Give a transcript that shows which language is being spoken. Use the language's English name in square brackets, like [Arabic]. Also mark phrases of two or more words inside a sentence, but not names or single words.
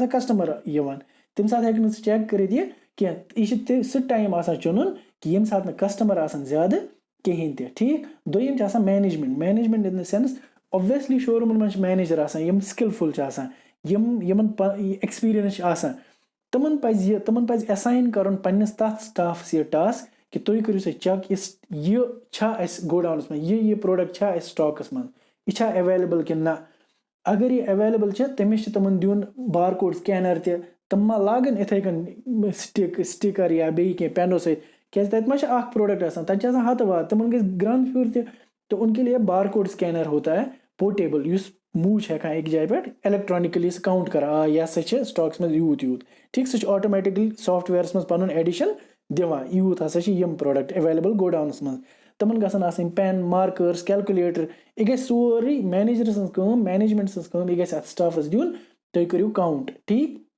[Kashmiri] آسان کَسٹمَر یِوان تَمہِ ساتہٕ ہٮ۪کہِ نہٕ ژٕ چیک کٔرِتھ یہِ کینٛہہ یہِ چھِ سُہ ٹایم آسان چُنُن کہِ ییٚمہِ ساتہٕ نہٕ کَسٹمَر آسان زیادٕ کِہیٖنۍ تہِ ٹھیٖک دوٚیِم چھِ آسان [English] management in the sense [Kashmiri] اوبویسلی شوروٗمَن منٛز چھِ مینیجَر آسان یِم سِکِلفُل چھِ آسان یِمن ایٚکسپیٖریَنٕس چھِ آسان تِمن پَزِ اٮ۪ساین کَرُن پنٛنِس تَتھ سٹافَس یہِ ٹاسک کہِ تُہۍ کٔرِو سا چَک یہِ چھا اَسہِ گوڈاوُنَس منٛز یہِ پرٛوڈَکٹ چھا اَسہِ سٹاکَس منٛز یہِ چھا ایویلیبٕل کِنہٕ نہ. اگر یہِ ایویلیبٕل چھِ تٔمِس چھِ تِمَن دیُن [English] bar code scanner [Kashmiri] تہِ تِم ما لاگَن یِتھَے کٔنۍ سٹِکَر یا بیٚیہِ کینٛہہ پٮ۪نو سۭتۍ کیٛازِ تَتہِ ما چھِ اَکھ پرٛوڈَکٹ آسان تَتہِ چھِ آسان ہَتہٕ واتہٕ تِمَن گژھِ گرٛنٛد پھیوٗر تہِ [Urdu] تو ان کے لیے [English] bar code scanner [Urdu] ہوتا ہے [Kashmiri] پورٹیبل یُس موٗ چھِ ہٮ۪کان أکِس جایہِ پٮ۪ٹھ الیکٹرانِکلی سُہ کاوُنٛٹ کَران یہِ ہسا چھِ سٹاکَس منٛز یوٗت ٹھیٖک سُہ چھِ آٹومیٹِکلی سافٹ وِیَرَس منٛز پَنُن ایڈِشَن دِوان یوٗت ہسا چھِ یِم [English] product available [Kashmiri] گوڈاوُنَس منٛز تِمَن گژھن آسٕنۍ پٮ۪ن مارکٲرٕس کیلکُلیٹر یہِ گژھِ سورُے مینیجر سٕنٛز کٲم مینیجمنٹ سٕنٛز کٲم یہِ گژھِ اَتھ سٹافَس دیُن تُہۍ کٔرِو کاوُنٛٹ ٹھیٖک.